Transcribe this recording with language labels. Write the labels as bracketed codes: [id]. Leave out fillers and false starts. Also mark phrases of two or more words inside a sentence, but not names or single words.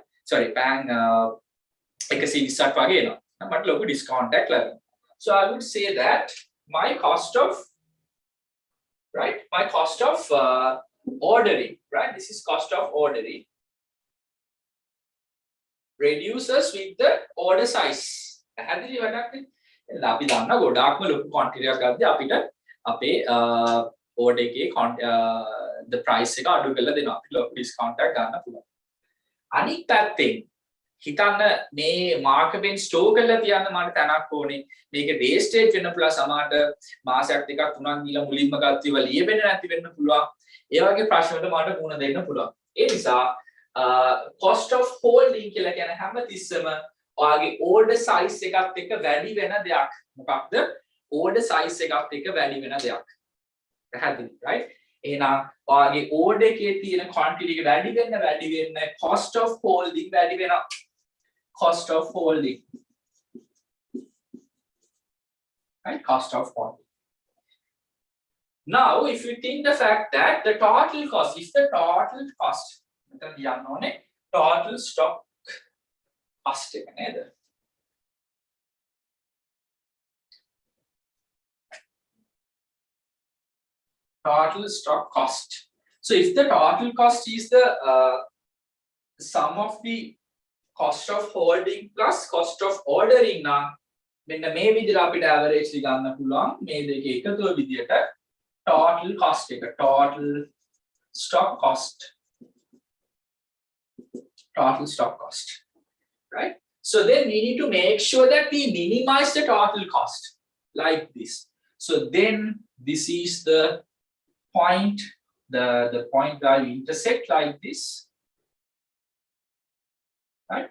[si] Sorry, pan 120ක් වගේ එනවා. මට ලොකු discount එකක් ලැබෙනවා. [en] So I would say that my cost of ordering, right? This is cost of ordering reduces with the order size. [si] පැහැදිලි වැඩක් නේ. අපි දන්නා ගොඩාක්ම ලොකු quantity එකක් ගද්දී අපිට අපේ order එකේ [en] the price [si] එක අඩු කරලා දෙනවා. අපිට ලොකු discount එකක් ගන්න පුළුවන්. අනිත් පැත්තෙන් හිතන්න මේ [en] marker pen [si] store කරලා තියන්න මට තැනක් ඕනේ. මේක wastage වෙන්න පුළුවන් සමහරට මාසයක් දෙකක් තුනක් ගිහලා මුලින්ම ගත්තේ ඒවා ලියවෙන්නේ නැති වෙන්න පුළුවන්. ඒ වගේ ප්‍රශ්න වලට මට මුහුණ දෙන්න පුළුවන්. ඒ නිසා [en] cost of holding [si] කියලා කියන හැම තිස්සෙම ඔයාගේ [en] order size [si] එකත් එක්ක වැඩි වෙන දෙයක්. මොකක්ද? [en] order size [si] එකත් එක්ක වැඩි වෙන දෙයක්. පැහැදිලි, right? එහෙනම් ඔයාගේ order එකේ තියෙන quantity එක වැඩි වෙන්න [en] cost of holding [si] වැඩි වෙනවා. Cost of holding. Right? Cost of holding. [en] Now, if you think the fact that the total cost, if the total cost, total stock cost [si] එක නේද? [en] Total stock cost. So if the total cost is the sum of the cost of holding plus cost of ordering [si] නම් මෙන්න මේ විදිහට අපිට average එක ගන්න පුළුවන් මේ දෙක එකතුව විදිහට [en] total cost එක total stock cost right? So then we need to make sure that we minimize the total cost. like this. So then this is the point, the point where you intersect like this, right?